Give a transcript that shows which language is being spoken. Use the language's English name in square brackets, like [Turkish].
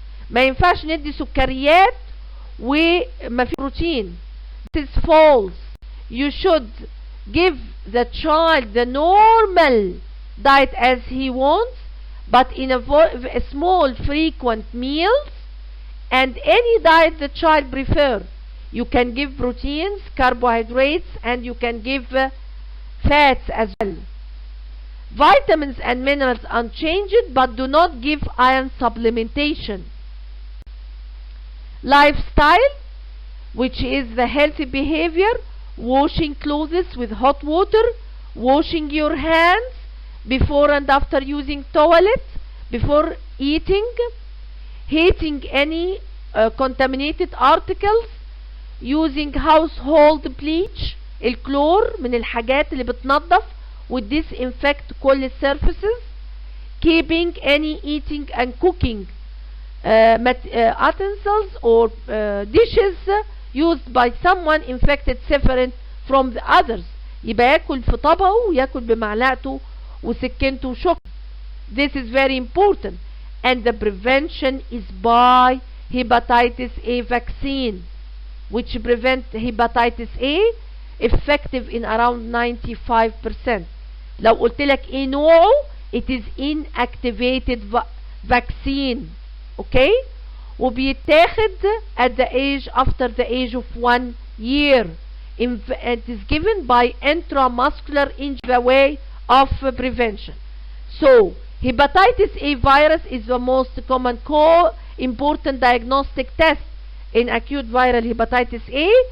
[Arabic] ما ينفعش ندي سكريات وما في بروتين. [English] This is false. You should give the child the normal diet as he wants, but in a small frequent meals, and any diet the child prefers. You can give proteins, carbohydrates, and you can give fats as well. Vitamins and minerals unchanged, but do not give iron supplementation. Lifestyle, which is the healthy behavior: washing clothes with hot water, washing your hands before and after using toilet, before eating, heating any contaminated articles, using household bleach. [Arabic] الكلور من الحاجات اللي بتنظف وتديسانفكت كل السيرفيسز. [English] keeping any eating and cooking utensils or dishes used by someone infected separate from the others. [Arabic] يبقى ياكل في طبقه وياكل بمعلقته وسكينته وشوكته. [English] This is very important. And the prevention is by hepatitis A vaccine, which prevent hepatitis A, effective in around 95%. [Arabic] لو قلت لك ايه نوعه, [English] it is inactivated vaccine. okay, [Arabic] وبيتاخد [English] at the age after the age of 1 year. It is given by intramuscular injection, the way of prevention. So hepatitis A virus is the most common important diagnostic test in acute viral hepatitis A.